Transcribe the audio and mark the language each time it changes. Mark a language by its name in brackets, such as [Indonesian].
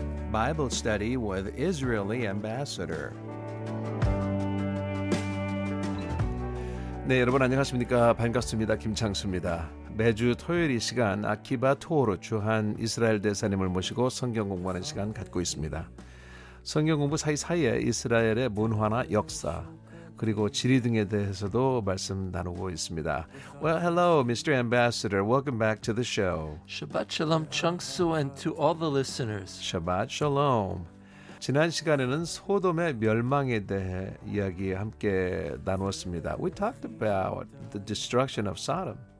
[English] Bible Study with Israeli Ambassador. [Korean] 네, 여러분 안녕하십니까? 반갑습니다. 김창수입니다. 매주 토요일 이 시간 아키바 토오르 주한 이스라엘 대사님을 모시고 성경 공부하는 시간 갖고 있습니다. 성경 공부 사이사이에 이스라엘의 문화나 역사 그리고 지리 등에 대해서도 말씀 나누고 있습니다. [English] Well, hello, Mr. Ambassador. Welcome back to the show. Shabbat Shalom, Chungsu, and to all the listeners. [Hebrew] Shabbat Shalom. [Korean] 지난 시간에는 소돔의 멸망에 대해 이야기 함께 나누었습니다. [English] We talked about the destruction of Sodom.